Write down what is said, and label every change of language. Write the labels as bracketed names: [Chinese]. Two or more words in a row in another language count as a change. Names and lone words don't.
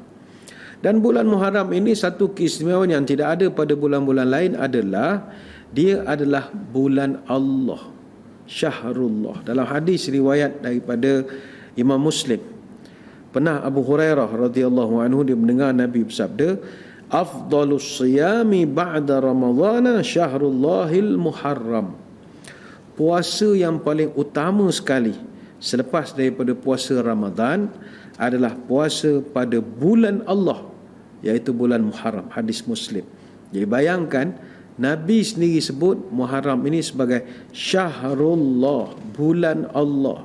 [Malay] Dan bulan Muharram ini satu keistimewaan yang tidak ada pada bulan-bulan lain adalah dia adalah bulan Allah, Syahrullah. Dalam hadis riwayat daripada Imam Muslim, pernah Abu Hurairah [Arabic] رضي الله عنه [Malay] dia mendengar Nabi bersabda, [Arabic] أفضل الصيام بعد رمضان شهر الله المحرم. [Malay] Puasa yang paling utama sekali selepas daripada puasa Ramadan adalah puasa pada bulan Allah, iaitu bulan Muharram. Hadis Muslim. Jadi bayangkan, Nabi sendiri sebut Muharram ini sebagai Syahrullah, bulan Allah.